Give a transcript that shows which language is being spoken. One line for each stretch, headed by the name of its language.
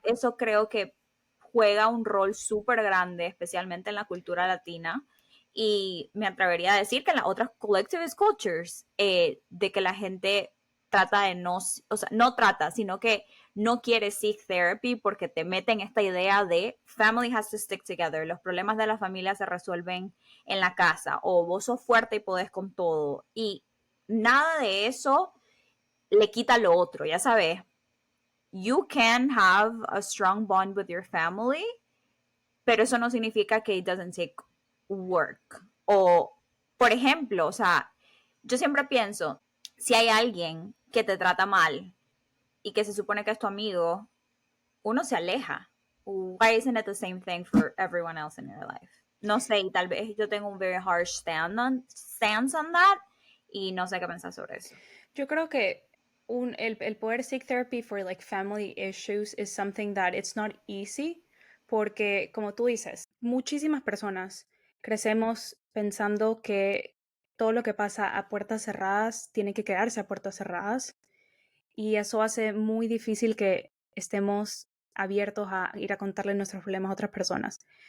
Spanish: eso creo que juega un rol súper grande, especialmente en la cultura latina, y me atrevería a decir que en las otras
English: collectivist cultures,
Spanish: de que la gente trata de no, o sea, no trata, sino que no quiere
English: seek therapy
Spanish: porque te meten esta idea de
English: family has to stick together,
Spanish: los problemas de la familia se resuelven en la casa, o vos sos fuerte y podés con todo, y nada de eso le quita lo otro, ya sabes.
English: You can have a strong bond with your family,
Spanish: pero eso no significa que
English: it doesn't take work.
Spanish: O, por ejemplo, o sea, yo siempre pienso, si hay alguien que te trata mal y que se supone que es tu amigo, uno se aleja.
English: Why isn't it the same thing for everyone else in your life?
Spanish: No sé, y tal vez yo tengo un
English: very harsh stance on that
Spanish: y no sé qué pensar sobre eso. Yo creo que el poder
English: seek therapy for like family issues is something that it's not easy
Spanish: porque, como tú dices, muchísimas personas crecemos pensando que todo lo que pasa a puertas cerradas tiene que quedarse a puertas cerradas y eso hace muy difícil que estemos abiertos a ir a contarle nuestros problemas a otras personas.